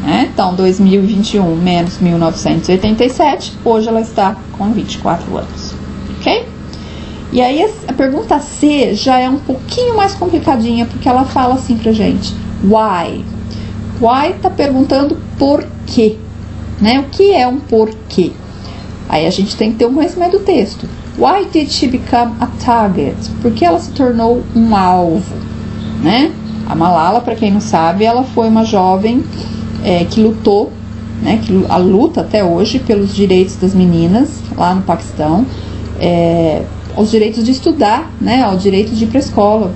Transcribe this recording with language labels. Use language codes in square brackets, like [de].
[pt] Então, 2021 menos 1987, hoje ela está com 24 anos, ok? E aí a pergunta C já é um pouquinho mais complicadinha, porque ela fala assim pra gente, why? Why tá perguntando por quê, né? O que é um porquê? Aí a gente tem que ter um conhecimento do texto. [en] Why did she become a target? [pt] Por que ela se tornou um alvo, né? A Malala, para quem não sabe, ela foi uma jovem que lutou, né, que luta até hoje pelos direitos das meninas lá no Paquistão, os direitos de estudar, né, o direito de ir para a escola.